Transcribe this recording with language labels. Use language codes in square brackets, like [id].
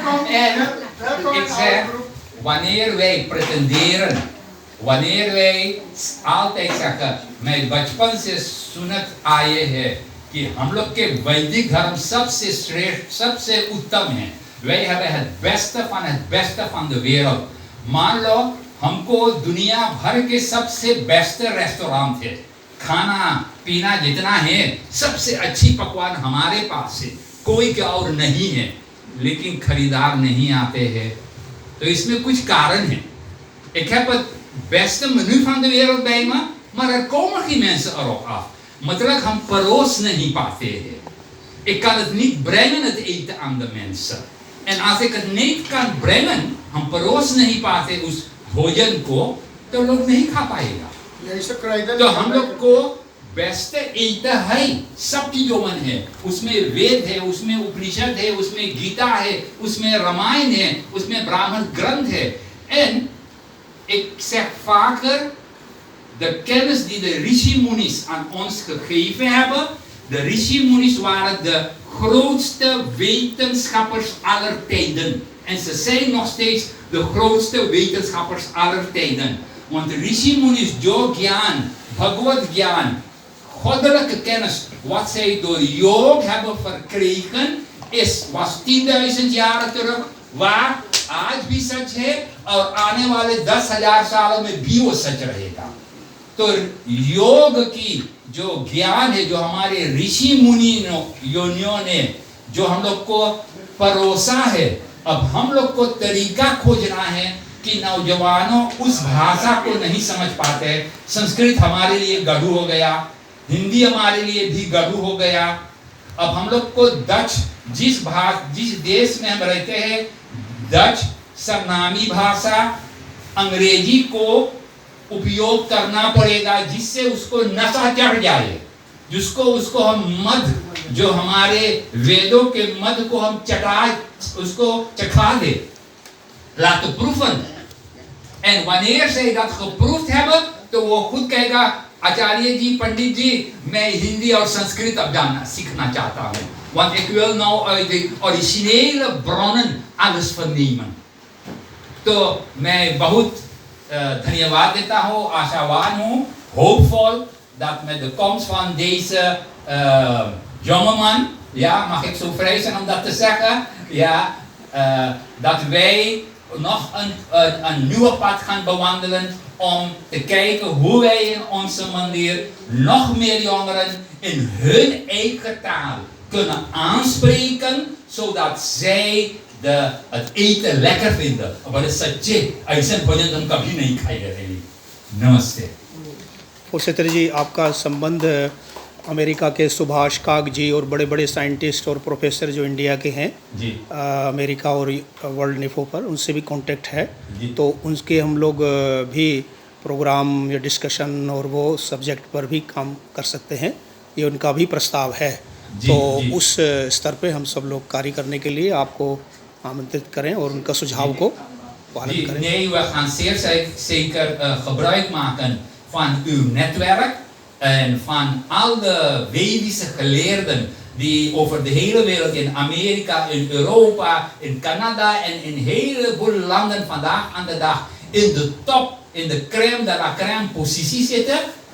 [nl] En ik zeg, wanneer wij pretenderen, wanneer wij altijd zeggen, [hi] mijn bachpan se sunat aaye hai, कि हम लोग के वैदिक धर्म सबसे श्रेष्ठ, सबसे उत्तम है, [nl] wij hebben het beste van de wereld. [hi] मान लो हमको दुनिया भर के सबसे बेस्ट रेस्टोरेंट है, खाना पीना जितना है सबसे अच्छी पकवान हमारे पास है, कोई क्या और नहीं है, लेकिन खरीदार नहीं आते हैं. तो इसमें कुछ कारण है. [nl] Ik heb het beste menu van de wereld bij me, maar er komen geen mensen erop af. [hi] मतलब हम परोस नहीं पाते हैं. [nl] Ik kan het niet brengen, het eten aan de mensen. En als ik het niet kan brengen, [hi] हम परोस नहीं पाते उस भोजन को, तो लोग नहीं खा पाएगा. तो हम लोग को बेस्ट ईटा है, सब चीजों में है. उसमें वेद है, उसमें उपनिषद है, उसमें गीता है, उसमें रामायण है, उसमें ब्राह्मण ग्रंथ है. [nl] En ik zeg vaker, de kennis die de Rishi-munis aan ons gegeven hebben, de Rishi-munis waren de grootste wetenschappers aller tijden. En ze zijn nog steeds de grootste wetenschappers aller tijden. Want de Rishi-munis, jo Gyan, Bhagavad Gyan, goddelijke kennis, wat zij door yoga hebben verkregen, was 10.000 jaar terug, waar [hi] आज भी सच है और आने वाले 10,000 सालों में भी वो सच रहेगा. तो योग की जो ज्ञान है, जो हमारे ऋषि मुनि योनियों ने जो हम लोग को परोसा है, अब हम लोग को तरीका खोजना है कि नौजवानों उस भाषा को नहीं समझ पाते. संस्कृत हमारे लिए गढ़ू हो गया, हिंदी हमारे लिए भी गढ़ू हो गया. अब हम लोग को डच, जिस देश में हम रहते हैं, डच सरनामी भाषा अंग्रेजी को उपयोग करना पड़ेगा, जिससे उसको नशा चढ़ जाए, उसको हम मध, जो हमारे वेदों के मध को हम उसको चखा दे. [nl] Laten proeven. En wanneer zij dat geproefd hebben, [hi] तो वो खुद कहेगा, आचार्य जी, पंडित जी, मैं हिंदी और संस्कृत अब सीखना चाहता हूँ. [nl] Want ik wil nou uit de originele bronnen alles vernemen. [hi] तो मैं बहुत धन्यवाद देता हूँ, आशावान हूँ, [nl] hoopvol dat met de komst van deze jongeman, ja, mag ik zo vrij zijn om dat te zeggen, ja, dat wij nog een nieuwe pad gaan bewandelen om te kijken hoe wij in onze manier nog meer jongeren in hun eigen taal kunnen aanspreken, zodat zij het eten lekker vinden. Maar het [hi] सच्चे ऐसे भोजन हम कभी नहीं खाए रहे. नमस्ते. फुरसतर जी, आपका संबंध अमेरिका के सुभाष काग जी और बड़े बड़े साइंटिस्ट और प्रोफेसर जो इंडिया के हैं जी, अमेरिका और वर्ल्ड निफो पर, उनसे भी कांटेक्ट है. जी. तो उनके हम लोग भी प्रोग्राम या डिस्कशन और वो सब्जेक्ट पर भी काम कर सकते हैं. ये उनका भी प्रस्ताव है. जी, तो जी. उस स्तर पे हम सब लोग कार्य करने के लिए आपको आमंत्रित करें और उनका सुझाव को पालन करें. [nl] Nee, we gaan zeer zeker gebruik maken van uw netwerk en van al de Vedische geleerden die over de hele wereld, in Amerika, in Europa, in Canada en in een heleboel landen vandaag aan de dag in de top, in de crème de la crème positie zitten.